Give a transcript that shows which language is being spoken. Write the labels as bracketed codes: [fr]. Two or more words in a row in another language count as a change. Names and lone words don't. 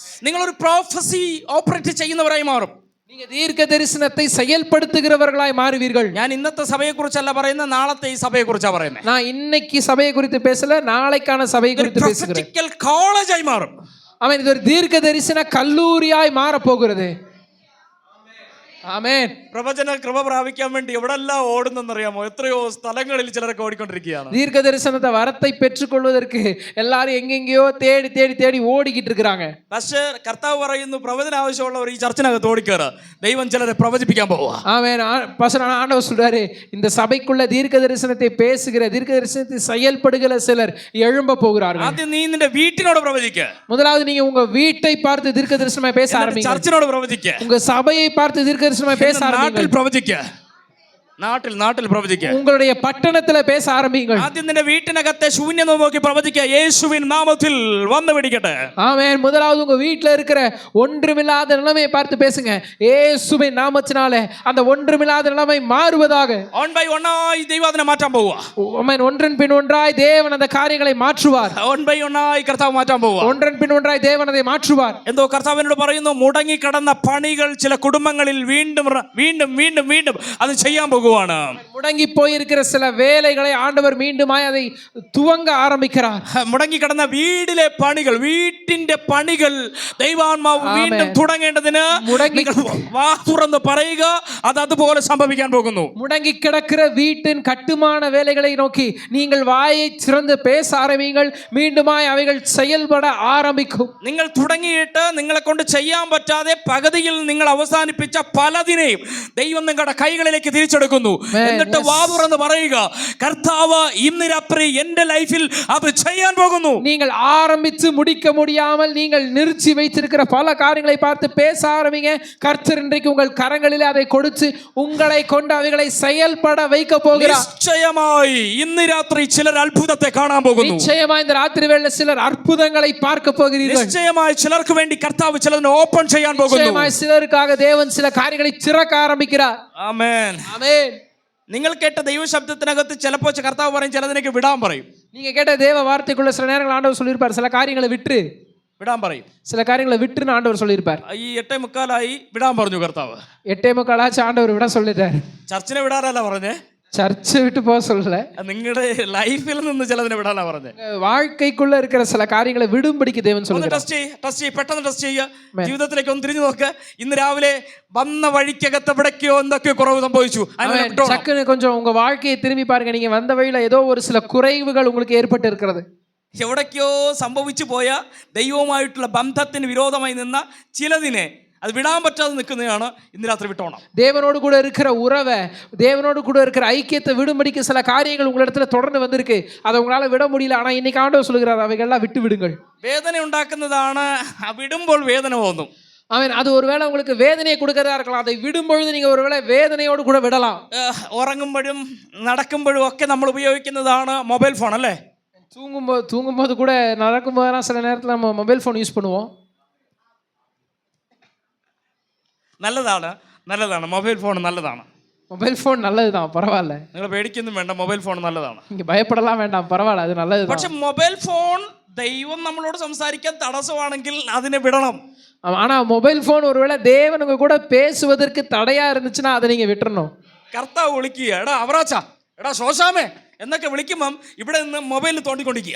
[ml] നിങ്ങളൊരു [en] prophecy operate [ml] ചെയ്യുന്നവരായി മാറും. [ta] நீங்க தீர்க்க தரிசனத்தை செயல்படுத்துகிறவர்களாய் மாறுவீர்கள். [ml] ഞാൻ ഇന്നത്തെ സഭയെ കുറിച്ചല്ല പറയുന്നത്, നാളത്തെ ഈ സഭയെ കുറിച്ചാ പറയുന്നത്. [ta] நான் இன்னைக்கு சபையை குறித்து பேசல, நாளைக்கான சபையை குறித்து பேசுகிறேன். [en] prophetical college [ml] മാറും. [ta] ஆமென். இது ஒரு தீர்க்க தரிசன கல்லூரியாய் மாற போகிறது. [ml] ആമേൻ. പ്രവചന കൃപ പ്രാപിക്കാൻ വേണ്ടി എവിടെല്ലാം ഓടുന്നെന്നറിയാമോ? എത്രയോ സ്ഥലങ്ങളിൽ ചിലരൊക്കെ ഓടിക്കൊണ്ടിരിക്കുകയാണ്. [ta] தீர்க்க தரிசனத்தை வரத்தை பெற்றுக்கொள்வதற்கு எல்லாரும் எங்கெங்கேயோ தேடி தேடி தேடி ஓடிக்கிட்டு இருக்கிறாங்க. [ml] പക്ഷേ കർത്താവ് പറയുന്നു, പ്രവചന ആവശ്യമുള്ളവർ ഈ ചർച്ചിനകത്ത് ഓടിക്കേറ്, ദൈവം ചിലരെ പ്രവചിപ്പിക്കാൻ പോവാ. [ta] ஆமென். ஆண்டவர் சொல்றாரு, இந்த சபைக்குள்ள தீர்க்க தரிசனத்தை பேசுகிற, தீர்க்க தரிசனத்தை செயல்படுகிற சிலர் எழும்ப போகிறார்கள். [ml] ആദ്യം നീ നിന്റെ വീട്ടിനോട് പ്രവചിക്ക. [ta] முதலாவது நீங்க உங்க வீட்டை பார்த்து தீர்க்க தரிசனமாய் பேச ஆரம்பிங்க. [ml] ചർച്ചിനോട് പ്രവചിക്ക. [ta] உங்க சபையை பார்த்து தீர்க்க தரிசனமாய் பேச ஆரம்பிங்க. [ml] നാട്ടിൽ പ്രവചിക്ക. നാട്ടിൽ പ്രവചിക്കുക. [ta] உங்களுடைய பட்டணத்துல பேச ஆரம்பிங்கள். [ml] ആദ്യം നിന്റെ വീട്ടിനകത്തെ ശൂന്യത നോക്കി പ്രവചിക്കുക. യേശുവിൻ നാമത്തിൽ വന്നു പിടിക്കട്ടെ. [ta] ஆமென். முதலாவது உங்க வீட்ல இருக்கிற ஒன்றுமில்லாத நிலைமையை பார்த்து பேசுங்க. இயேசுவின் நாமத்தினாலே அந்த ஒன்றுமில்லாத நிலைமை மாறுவதாக. [en] one by one [ml] ദൈവം അതിനെ മാറ്റാൻ പോവുക. [ta] ஆமென். ஒன்றன் பின் ஒன்றாய் தேவன் அந்த காரியங்களை மாற்றுவார். [en] one by one [ml] കർത്താവ് മാറ്റാൻ പോവുക. [ta] ஒன்றன் பின் ஒன்றாய் தேவன் அதை மாற்றுவார். [ml] എന്തോ കർത്താവിനോട് പറയുന്നു, മുടങ്ങി കിടന്ന പണികൾ ചില കുടുംബങ്ങളിൽ വീണ്ടും വീണ്ടും വീണ്ടും വീണ്ടും അത് ചെയ്യാൻ പോകും. [ta] முடங்கி போயிருக்கிற சில வேலைகளை ஆண்டவர் மீண்டுமாய் அதை துவங்க ஆரம்பிக்கிறார். [ml] മുടങ്ങി കിടന്ന വീടിലെ പണികൾ, വീട്ടിന്റെ പണികൾ ദൈവാത്മാവ് വീണ്ടും തുടങ്ങേണ്ടതിന് വാ തുറന്ന് പറയുക, അത് അതുപോലെ സംഭവിക്കാൻ പോകുന്നു. [ta] முடங்கி கிடக்கிற வீட்டின் கட்டுமான வேலைகளை நோக்கி நீங்கள் வாயை திறந்து பேச ஆரம்பிங்கள். மீண்டுமாய் அவைகள் செயல்பட ஆரம்பிக்கும். [ml] നിങ്ങൾ തുടങ്ങിയിട്ട് നിങ്ങളെ കൊണ്ട് ചെയ്യാൻ പറ്റാതെ പകുതിയിൽ നിങ്ങൾ അവസാനിപ്പിച്ച പലതിനെയും ദൈവം നിങ്ങളുടെ കൈകളിലേക്ക് തിരിച്ചെടുക്കും. എന്നിട്ട് വാ തുറന്ന് പറയുക, കർത്താവ് ഇന്ന് രാത്രി എന്റെ ലൈഫിൽ അത് ചെയ്യാൻ പോകുന്നു. [ta] நீங்கள் ஆரம்பித்து முடிக்க முடியாமல் நீங்கள் நிறுத்தி வைத்திருக்கிற பல காரியங்களை பார்த்து பேச ஆரம்பிங்க. கர்த்தர் இன்றைக்கு உங்கள் கரங்களிலே அதை கொடுத்து உங்களை கொண்டு அவைகளை செயல்பட வைக்க போகிறார். [ml] நிச்சயமாய் இന്ന് രാത്രി ചിലർ അത്ഭുതത്തെ കാണാൻ പോകുന്നു. [ta] நிச்சயமாய் இந்த ராத்திரி வேளையில சிலர் அற்புதங்களை பார்க்க போகிறீர்கள். [ml] நிச்சயமாய் ചിലർക്ക് വേണ്ടി കർത്താവ് ചിലതിനെ ഓപ്പൺ ചെയ്യാൻ പോകുന്നു. [ta] நிச்சயமாய் சிலருக்காக தேவன் சில காரியங்களை திறக்க ஆரம்பிக்கிறார். [ml] ആമേൻ. [ta] ஆமென். [ml] നിങ്ങൾ കേട്ട ദൈവശബ്ദത്തിനകത്ത് ചിലപ്പോൾ കർത്താവ് പറയും, ചിലതിനേക്ക് വിടാൻ പറയും. [ta] நீங்க கேட்ட தேவ வார்த்தைக்குள்ள சில நேரங்கள் ஆண்டவர் சொல்லியிருப்பார், சில காரியங்களை விட்டு [ml] വിടാൻ പറയും. [ta] சில காரியங்களை விட்டுன்னு ஆண்டவர் சொல்லியிருப்பார். [ml] ഈ 8:45 വിടാൻ പറഞ്ഞു കർത്താവ്. [ta] 8:45 ஆண்டவர் விட சொல்லிட்டார். [ml] ചർച്ചിനെ വിടാനല്ല പറഞ്ഞേ, [ta] சர்ச்சை விட்டு போக சொல்லல, [ml] നിങ്ങളുടെ ലൈഫിൽ നിന്ന് ചിലതിനെ വിടാനാ പറഞ്ഞേ. [ta] வாழ்க்கைக்குள்ள இருக்கிற சில காரியங்களை விடும்படிக்கு தேவன் சொல்லுகிறார். [ml] പെട്ടെന്ന് ടെസ്റ്റ് ചെയ്യുക, ജീവിതത്തിലേക്ക് ഒന്ന് തിരിഞ്ഞു നോക്ക്. ഇന്ന് രാവിലെ വന്ന വഴിക്കകത്ത് എവിടേക്കോ എന്തൊക്കെയോ കുറവ് സംഭവിച്ചു. [ta] சக்குன்னு கொஞ்சம் உங்க வாழ்க்கையை திரும்பி பாருங்க. நீங்க வந்த வழியில ஏதோ ஒரு சில குறைவுகள் உங்களுக்கு ஏற்பட்டு இருக்கிறது. [ml] എവിടേക്കോ സംഭവിച്ചു പോയ ദൈവവുമായിട്ടുള്ള ബന്ധത്തിന് വിരോധമായി നിന്ന ചിലതിനെ അത് വിടാൻ പറ്റാതെ നിൽക്കുന്നതാണ് ഇന്ന് രാത്രി വിട്ടോണം. [ta] தேவனோடு கூட இருக்கிற உறவை, தேவனோடு கூட இருக்கிற ஐக்கியத்தை விடும்படிக்கு சில காரியங்கள் உங்களிடத்துல தொடர்ந்து வந்திருக்கு. அதை உங்களால விட முடியல. ஆனா இன்னைக்கு ஆண்டவர் சொல்லுகிறார், அவைகள்லாம் விட்டு விடுங்கள். [ml] വേദന ഉണ്ടാക്കുന്നതാണ്, വിടുമ്പോൾ വേദന തോന്നും. [ta] அவன் அது ஒருவேளை உங்களுக்கு வேதனையை கொடுக்கறதா இருக்கலாம். அதை விடும்பொழுது நீங்க ஒருவேளை வேதனையோடு கூட விடலாம். [ml] ഉറങ്ങുമ്പോഴും നടക്കുമ്പോഴും ഒക്കെ നമ്മൾ ഉപയോഗിക്കുന്നതാണ് [en] mobile phone [ml] അല്ലേ? [ta] தூங்கும்போது கூட நடக்கும்போதெல்லாம் சில நேரத்தில் நம்ம [en] mobile phone use [ta] பண்ணுவோம். [ml] നല്ലതാണ് [en] mobile phone [ml] നല്ലതാണ്. [en] mobile phone [ta] நல்லதுதான், பரவாயில்ல. [ml] നിങ്ങൾ പേടിക്കൊന്നും വേണ്ട, [en] mobile phone [ml] നല്ലതാണ്. [ta] நீங்க பயப்படலாம் வேண்டாம், பரவாயில்ல, அது நல்லது. [ml] പക്ഷെ [en] mobile phone [ml] ദൈവം നമ്മളോട് സംസാരിക്കാൻ തടസ്സമാണെങ്കിൽ അതിനെ വിടണം. [ta] ஆனா [en] mobile phone [ta] ஒருவேளை தேவன் உங்க கூட பேசுவதற்கு தடையா இருந்துச்சுன்னா அதை நீங்க விட்டுறணும். [ml] കർത്താവ് വിളിക്കുക, എടാ അവറാച്ചാ, എടാ ശോശാമേ എന്നൊക്കെ വിളിക്കുമ്പം ഇവിടെ നിന്ന് മൊബൈലിൽ തോണ്ടിക്കൊണ്ടിരിക്കുക.